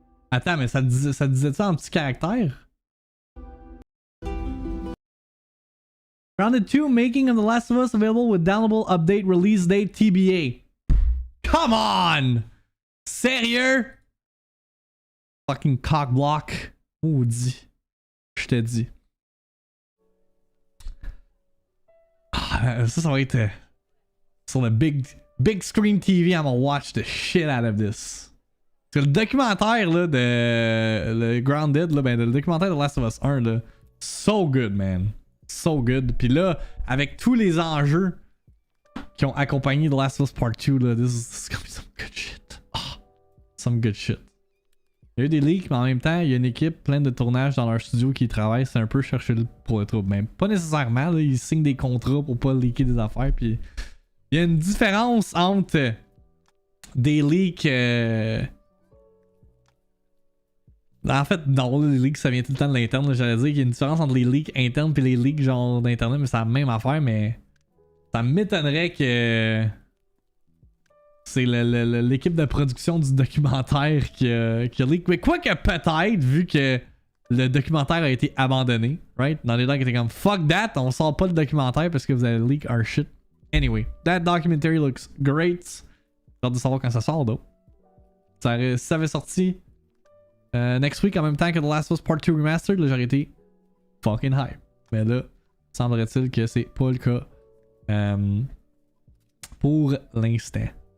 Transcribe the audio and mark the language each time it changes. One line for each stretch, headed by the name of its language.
French: Attends, mais ça disait ça en petit caractère?
English: Grounded 2, making of The Last of Us available with downloadable update release date TBA.
French: Come on! Sérieux? Fucking cock block. Maudit. Je t'ai dit. Ah, ça va être sur le big screen TV.
English: I'm gonna watch the shit out of this.
French: Parce que le documentaire là, de le Grounded, là, ben, le documentaire de Last of Us 1, là, so good, man. So good. Puis là, avec tous les enjeux qui ont accompagné The Last of Us Part 2, là, this is gonna be some good shit. Oh, some good shit. Il y a eu des leaks, mais en même temps, il y a une équipe pleine de tournages dans leur studio qui travaille. C'est un peu chercher pour le trouble. Même pas nécessairement, là, ils signent des contrats pour pas leaker des affaires. Puis il y a une différence entre des leaks. En fait, non, les leaks, ça vient tout le temps de l'interne. J'allais dire qu'il y a une différence entre les leaks internes et les leaks genre d'internet, mais c'est la même affaire. Mais ça m'étonnerait que c'est l'équipe de production du documentaire qui a leak. Mais quoique peut-être, vu que le documentaire a été abandonné, right? Dans les gens qui étaient comme fuck that, on sort pas le documentaire parce que vous avez leak our shit.
English: Anyway, that documentary looks great.
French: J'ai hâte de savoir quand ça sort, though. Ça avait sorti next week en même temps que The Last of Us Part 2 Remastered, là j'aurais été fucking hype. Mais là, semblerait-il que c'est pas le cas pour l'instant.